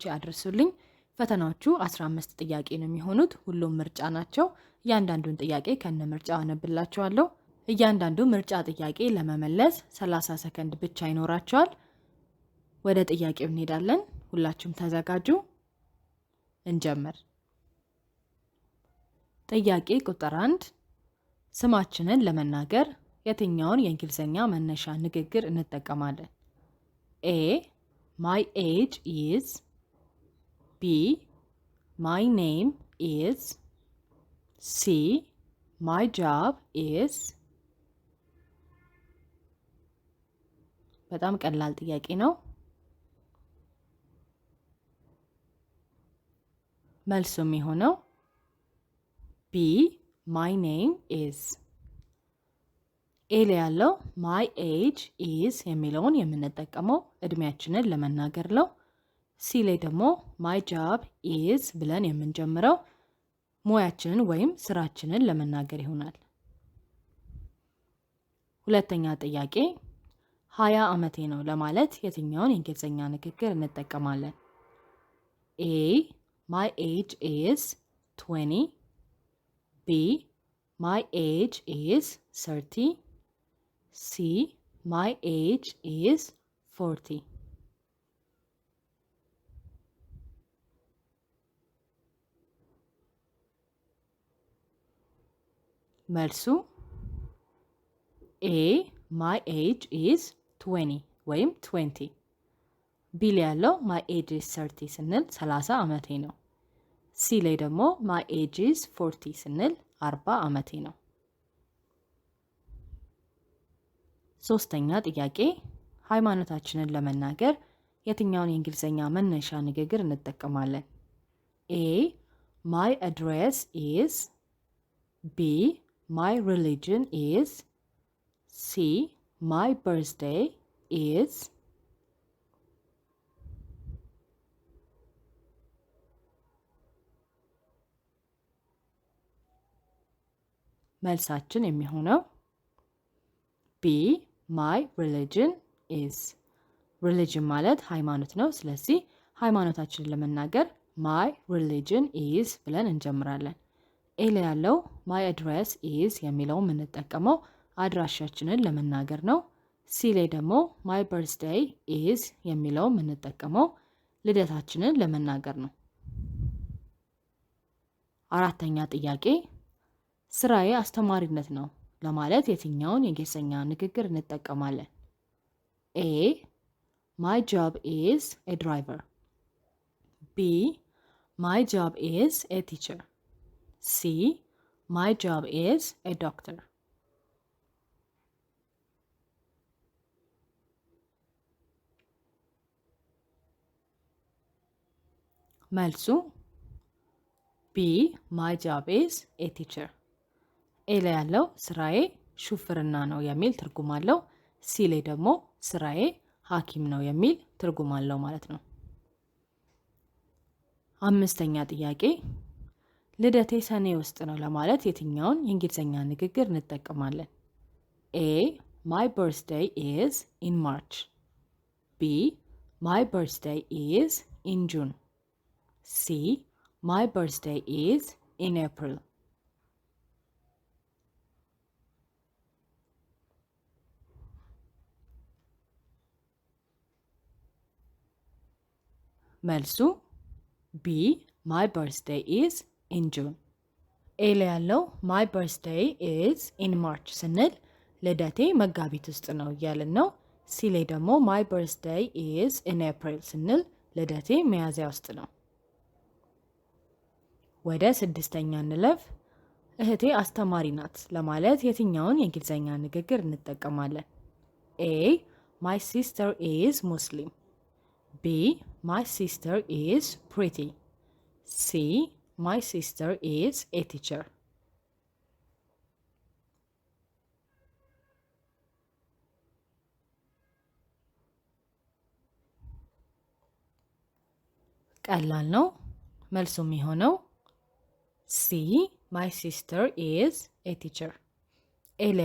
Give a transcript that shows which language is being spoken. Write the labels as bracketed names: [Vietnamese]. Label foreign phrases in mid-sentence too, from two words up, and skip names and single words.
[Amharic] አድርሱልኝ። ፈተናዎቹ 15 ጥያቄ ነው የሚሆኑት። ሁሉም ምርጫ ናቸው። እያንዳንዱን ጥያቄ ከነ ምርጫው አነብላችኋለሁ። እያንዳንዱ ምርጫ ጥያቄ ለመመለስ 30 ሰከንድ ብቻ ይኖራቸዋል። ወደ ጥያቄው እንሄዳለን። ሁላችሁም ተዘጋጁ። እንጀምር። ጥያቄ ቁጥር 1 ስማችንን ለመናገር የትኛውን የእንግሊዝኛ መነሻ ንግግር እንጠቀማለን? [English] A. My age is. B. My name is. C. My job is. [Amharic] በጣም ቀላል ጥያቄ ነው። መልሱ የሚሆነው B. [English] My name is. [Amharic] ኤል ያለው [English] my age is [Amharic] የሚለውን የምንጠቀመው እድሜያችንን ለመናገር ነው። ሲ ላይ ደግሞ [English] my job is [Amharic] ብለን የምንጀምረው ሙያችንን ወይም ስራችንን ለመናገር ይሆናል። ሁለተኛ ጥያቄ 20 ዓመቴ ነው ለማለት የትኛውን የእንግሊዝኛ ንግግር እንጠቀማለን? [English] A. My age is 20. B. My age is 30. C. My age is 40. [Amharic] መልሱ A. [English] My age is 20 [Amharic] ወይም 20። B ላይ ያለው [English] my age is 30 [Amharic] ስንል 30 ዓመቴ ነው። C ላይ ደግሞ [English] my age is 40 [Amharic] ስንል 40 ዓመቴ ነው። ሶስተኛ ጥያቄ ሃይማኖታችንን ለመናገር የትኛውን የእንግሊዝኛ መነሻ ንግግር እንጠቀማለን? [English] A. My address is. B. My religion is. C. My birthday is. [Amharic] መልሳችን የሚሆነው B. [English] My religion is. [Amharic] religion ማለት ሃይማኖት ነው። ስለዚህ ሃይማኖታችንን ለመናገር [English] my religion is [Amharic] ብለን እንጀምራለን። ኤ ላይ ያለው [English] my address is [Amharic] የሚለው የምንጠቀመው አድራሻችንን ለመናገር ነው። ሲ ላይ ደግሞ [English] my birthday is [Amharic] የሚለው የምንጠቀመው ልደታችንን ለመናገር ነው። አራተኛ ጥያቄ ስራዬ አስተማሪነት ነው ለማለት የትኛውን የእንግሊዝኛ ንግግር እንጠቀማለን? [English] A. My job is a driver. B. My job is a teacher. C. My job is a doctor. [Amharic] መልሱ B. [English] My job is a teacher. [Amharic] ኤ ላይ ያለው ስራዬ ሹፍርና ነው የሚል ትርጉም አለው። ሲ ላይ ደግሞ ስራዬ ሐኪም ነው የሚል ትርጉም አለው ማለት ነው። አምስተኛ ጥያቄ ልደቴ ሰኔ ውስጥ ነው ለማለት የትኛውን የእንግሊዝኛ ንግግር እንጠቀማለን? [English] A. My birthday is in March. B. My birthday is in June. C. My birthday is in April. [Amharic] መልሱ B. [English] My birthday is in June. [Amharic] ኤ ላይ ያለው [English] my birthday is in March [Amharic] ስንል ልደቴ መጋቢት ውስጥ ነው እያልን ነው። ሲ ላይ ደግሞ [English] my birthday is in April [Amharic] ስንል ልደቴ ሚያዝያ ውስጥ ነው። ወደ ስድስተኛ እንለፍ። እህቴ አስተማሪ ናት ለማለት የትኛውን የእንግሊዝኛ ንግግር እንጠቀማለን? [English] A. My sister is Muslim. B. My sister is pretty. C. My sister is a teacher. [Amharic] ቀላል ነው። መልሱ የሚሆነው ሲ [English] My sister is a teacher። [Amharic] ኤ ላይ